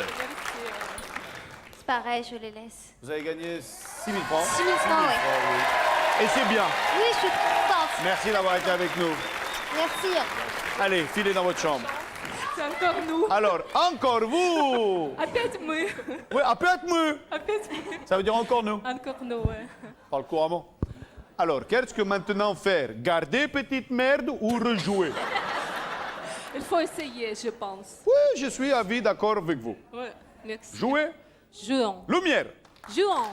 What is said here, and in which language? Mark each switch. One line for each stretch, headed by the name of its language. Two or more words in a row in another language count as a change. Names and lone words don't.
French: C'est pareil, je les laisse. Vous avez gagné 6000 francs. 6 000 francs, oui. Et c'est bien. Oui, je suis contente. Merci d'avoir été avec nous. Merci. Allez, filez dans votre chambre. C'est encore nous. Alors, encore vous.
Russian: Опять мы. Oui, опять мы. Опять мы.
French: Ça veut dire encore nous. Encore nous, ouais. Parle couramment. Alors, qu'est-ce que maintenant faire? Garder petite merde ou rejouer? Il faut essayer, je pense. Oui, je suis d'accord avec vous. Ouais, merci. Jouer? Jouons. Lumière. Jouons.